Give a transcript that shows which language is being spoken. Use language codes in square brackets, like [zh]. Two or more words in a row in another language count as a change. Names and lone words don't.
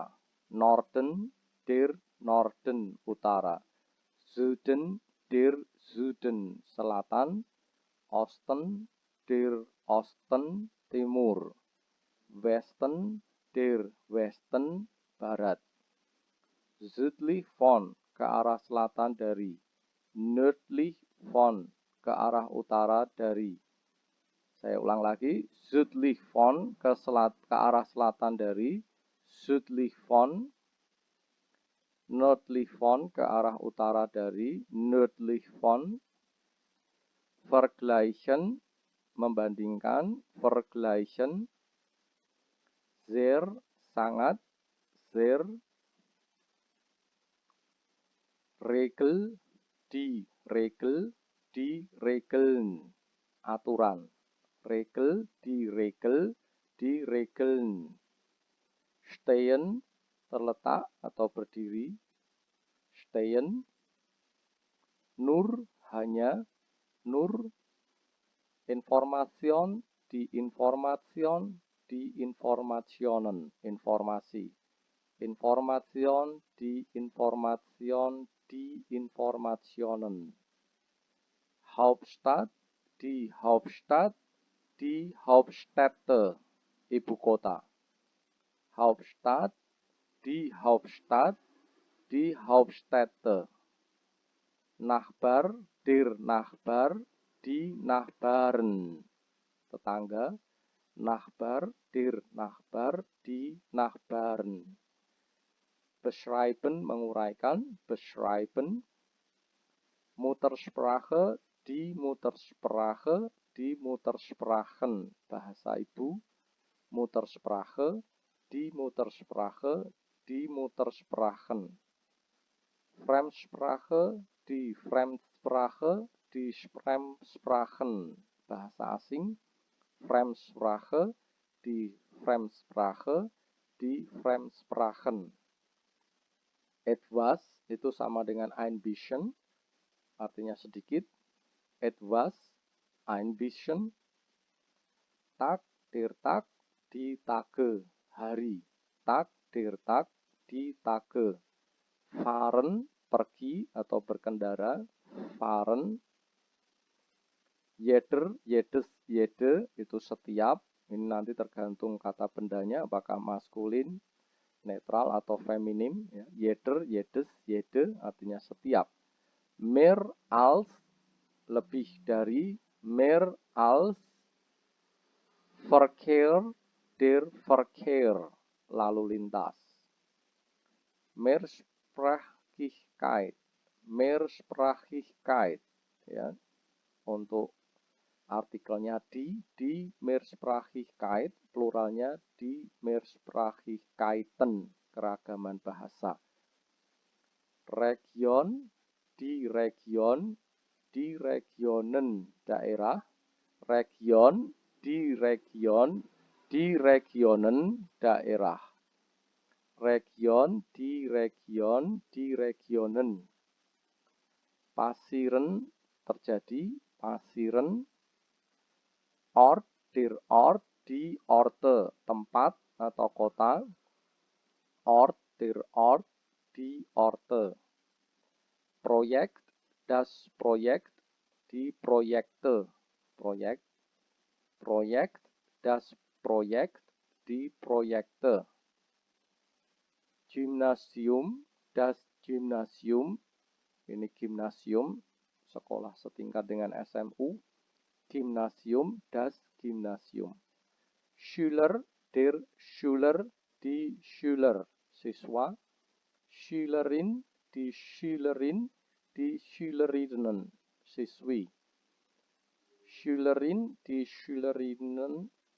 [de] Norden, der Norden, utara. Süden, der Süden, selatan. Osten, der Osten, timur. Westen, der Westen, barat. Südlich von, [id] ke arah selatan dari. [de] Nördlich von, [id] ke arah utara dari. Saya ulang lagi. [de] Südlich von, [id] ke arah selatan dari. [de] Südlich von. Nördlich von, [id] ke arah utara dari. [de] Nördlich von. Vergleichen, membandingkan. Vergleichen. Sehr, sangat. Sehr. Regel, die Regeln. Aturan. Regel, die Regeln. Stehen, [id] terletak atau berdiri. [de] Stehen. Nur, hanya. Nur. Information, die Informationen. [id] Informasi. [de] Information, die Informationen. Hauptstadt, die Hauptstädte, [id] ibu kota. [de] Hauptstadt, die Hauptstädte. Nachbar, die Nachbarn. Tetangga, Nachbar, die Nachbarn. Beschreiben, menguraikan, beschreiben. Muttersprache, die Muttersprachen, [id] bahasa ibu. [de] Muttersprache, die Muttersprachen. Fremdsprache, die Fremdsprachen, [id] bahasa asing. [de] Fremdsprache, die Fremdsprachen. [id] Etwas itu sama dengan [de] ein bisschen, [id] artinya sedikit. [de] Etwas, ein bisschen. Tag, die Tage, hari. Tag, die Tage. Fahren, [id] pergi atau berkendara. [de] Fahren. Jede [id] itu setiap. Ini nanti tergantung kata bendanya, apakah maskulin, netral atau feminim. [de] Jeder, jede [id] artinya setiap. [de] Mehr als, [id] lebih dari. [de] Mehr als. Verkehr, der Verkehr, [id] lalu lintas. [de] Mehrsprachigkeit, ya. [id] Untuk artikelnya di Mehrsprachigkeit, pluralnya di Mehrsprachigkeiten, keragaman bahasa. [de] Region, die Regionen, daerah. Region, die Regionen, daerah. Region, die Regionen. Passieren, terjadi. Passieren. Ort, die Orte, [id] tempat atau kota. [de] Ort, die Orte. Projekt, das Projekt, die Projekte. Projekt, das Projekt, die Projekte. Gymnasium, das Gymnasium, [id] ini gimnasium, sekolah setingkat dengan SMU. [de] Gymnasium, das Gymnasium. Schüler, der Schüler, die Schüler, siswa. Schülerin, die Schülerinnen, siswi. Schülerin, die Schülerinnen.